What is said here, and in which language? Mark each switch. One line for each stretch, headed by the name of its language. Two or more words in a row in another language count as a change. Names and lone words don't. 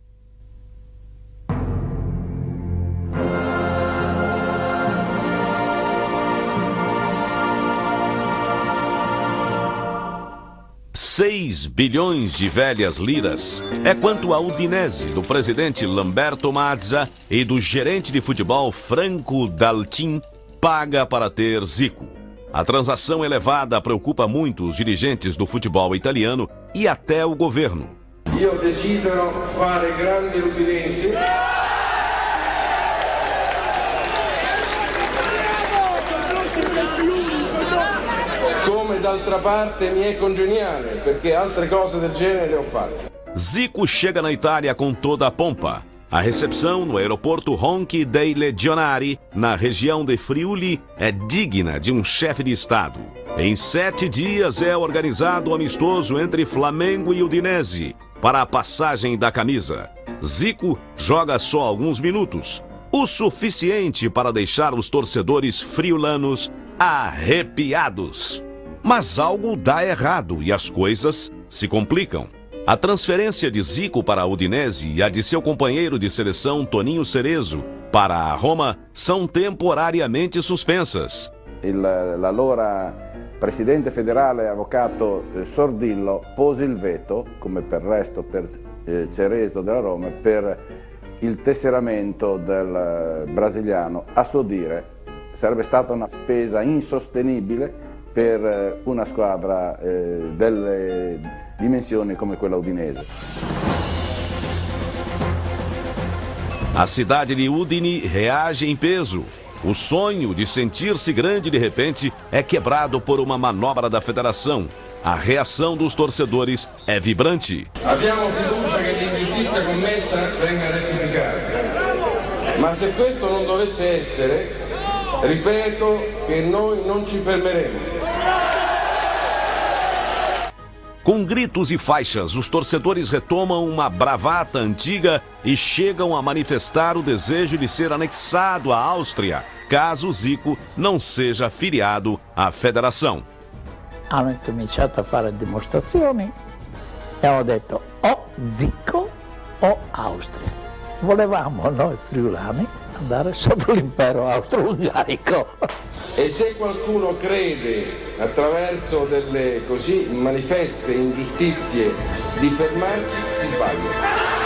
Portuguese: $6 bilhões de velhas liras é quanto a Udinese do presidente Lamberto Mazza e do gerente de futebol Franco Daltin paga para ter Zico. A transação elevada preocupa muito os dirigentes do futebol italiano e até o governo.
Italian: Io desidero fare grande Udinese. Come d'altra parte mi è congeniale, perché altre cose del genere le ho fatte.
Portuguese: Zico chega na Itália com toda a pompa. A recepção no aeroporto Ronchi dei Legionari, na região de Friuli, é digna de um chefe de Estado. Em 7 dias é organizado o amistoso entre Flamengo e Udinese para a passagem da camisa. Zico joga só alguns minutos, o suficiente para deixar os torcedores friulanos arrepiados. Mas algo dá errado e as coisas se complicam. A transferência de Zico para a Udinese e a de seu companheiro de seleção Toninho Cerezo para a Roma são temporariamente suspensas.
Italian: L'allora presidente federale avvocato Sordillo pose il veto, come per il resto per Cerezo della Roma, per il tesseramento del brasiliano. A suo dire sarebbe stata una spesa insostenibile per una squadra delle dimensioni come quella udinese.
Portuguese: A cidade de Udine reage em peso. O sonho de sentir-se grande de repente é quebrado por uma manobra da federação. A reação dos torcedores é vibrante.
Italian: Abbiamo fiducia che l'ingiustizia commessa venga rettificata. Ma se questo non dovesse essere, ripeto che noi non ci fermeremo.
Portuguese: Com gritos e faixas, os torcedores retomam uma bravata antiga e chegam a manifestar o desejo de ser anexado à Áustria, caso Zico não seja filiado à federação.
Italian: Hanno cominciato a fare dimostrazioni e hanno detto o Zico o Austria. Volevamo noi friulani andare sotto l'impero austro-ungarico. E se qualcuno crede attraverso delle così manifeste ingiustizie di fermarci, si sbaglia.